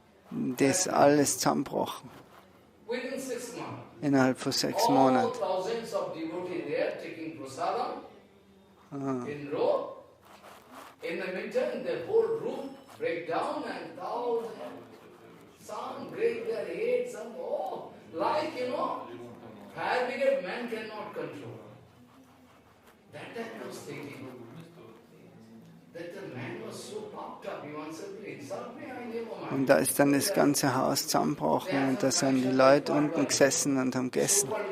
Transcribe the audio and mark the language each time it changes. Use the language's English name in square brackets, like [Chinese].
[German] das alles zusammenbrochen. [English] Within 6 months. [German] Innerhalb von 6 [English] All [German] Monaten. [English] thousands of devotees there taking prasadam in row. In the meantime, the whole room break down and thousands, some break their heads, some, like, fire brigade man cannot control. That time I was thinking, that the man was so puffed up, he wants to insult me, I never mind. [German] Und da ist dann das ganze Haus zusammengebrochen und da sind die Leute unten gesessen und haben gegessen.